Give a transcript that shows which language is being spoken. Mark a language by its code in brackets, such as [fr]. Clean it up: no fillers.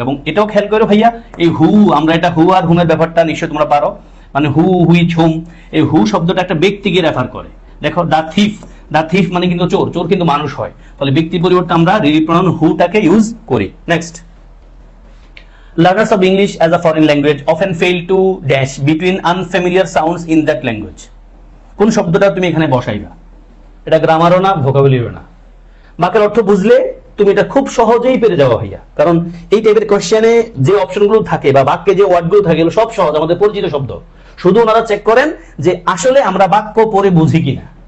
[bn] এবং এটাও খেয়াল করো ভাইয়া, এই হু, আমরা এটা হু আর হুমের ব্যাপারটা নিশ্চয়ই তোমরা পারো, মানে হু, হুইচ, হুম, এই হু শব্দটা একটা ব্যক্তিকে রেফার করে। দেখো দা থিফ মানে কিন্তু চোর, চোর কিন্তু মানুষ হয়, তাহলে ব্যক্তির পরিবর্তে আমরা রিলেটিভ প্রোনাউন হুটাকে ইউজ করি। [en] Next, learners of English as a foreign language often fail to dash between unfamiliar sounds in that language। [bn] কোন শব্দটা তুমি এখানে বসাইবা, এটা গ্রামারও না, ভোকাবুলারিও না, বাক্যের অর্থ বুঝলে তুমি এটা খুব সহজেই পেরে যাওয়া ভাইয়া। কারণ এই টাইপের কোশ্চেনে যে অপশনগুলো থাকে বা বাক্যে যে ওয়ার্ডগুলো থাকে এগুলো সব সহজ, আমাদের পরিচিত শব্দ, শুধু ওনারা চেক করেন যে আসলে আমরা বাক্য পড়ে বুঝি কিনা।